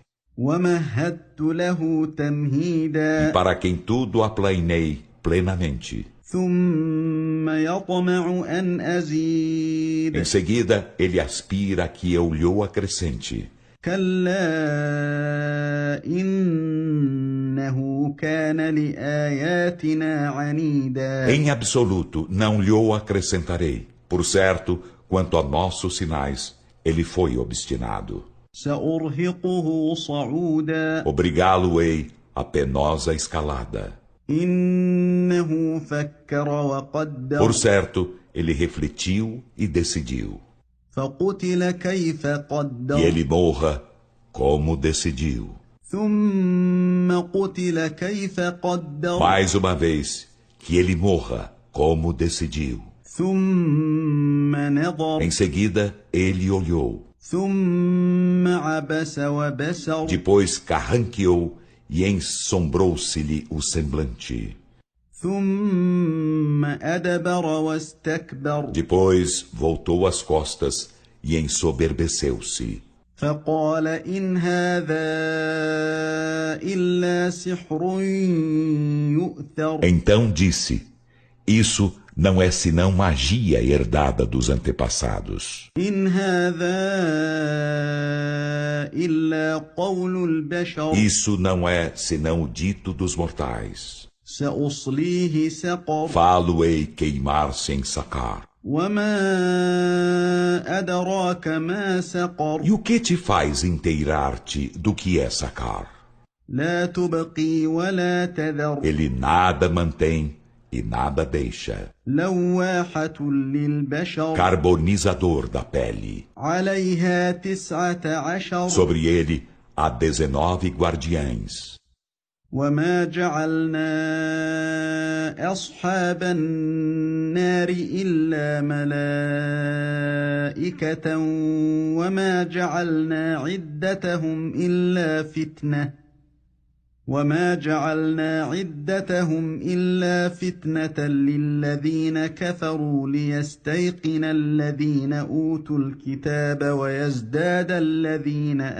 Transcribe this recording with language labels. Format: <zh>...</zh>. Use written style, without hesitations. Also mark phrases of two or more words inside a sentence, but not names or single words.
<pt>E para quem tudo aplainei plenamente. Em seguida, ele aspira que eu lhe acrescente.</pt> <ar>كان لآياتنا عنيدا.</ar> <pt>Em absoluto, não lhe o acrescentarei. Por certo, quanto a nossos sinais, ele foi obstinado.</pt> <ar>سأرهقه صعودا.</ar> <pt>Obrigá-lo-ei a penosa escalada.</pt> <ar>إنه فكر وقدر.</ar> <pt>Por certo, ele refletiu e decidiu.</pt> <ar>فقتل كيف قدر.</ar> <pt>E ele morra como decidiu.</pt> <ar>ثم قتل كيف قدر.</ar> <pt>Mais uma vez, que ele morra como decidiu.</pt> <ar>ثم نظر.</ar> <pt>Em seguida, ele olhou.</pt> <ar>ثم عبس وبسر.</ar> <pt>Depois carranqueou e ensombrou-se-lhe o semblante.</pt> <ar>ثم أدبر واستكبر.</ar> <pt>Depois voltou as costas e ensoberbeceu-se.</pt> <ar>فقال إن هذا إلا سحر يؤثر.</ar> <pt>Então disse: Isso não é senão magia herdada dos antepassados.</pt> <ar>إن هذا إلا قول البشر.</ar> <pt>Isso não é senão o dito dos mortais.</pt> <ar>سأصليه سقر.</ar> <pt>Falo-ei queimar-se em sacar.</pt> <ar>وما أدراك ما سقر.</ar> <pt>E o que te faz inteirar-te do que é sacar?</pt> <ar>لا تبقي ولا تذر.</ar> <pt>Ele nada mantém e nada deixa.</pt> <ar>لواحة للبشر.</ar> <pt>Carbonizador da pele.</pt> <ar>عليها 19.</ar> <pt>Sobre ele há 19 guardiães.</pt> <ar>وما جعلنا أصحاب النار إلا ملائكة وما جعلنا عدتهم إلا فتنة للذين كفروا ليستيقن الذين أوتوا الكتاب ويزداد الذين</ar>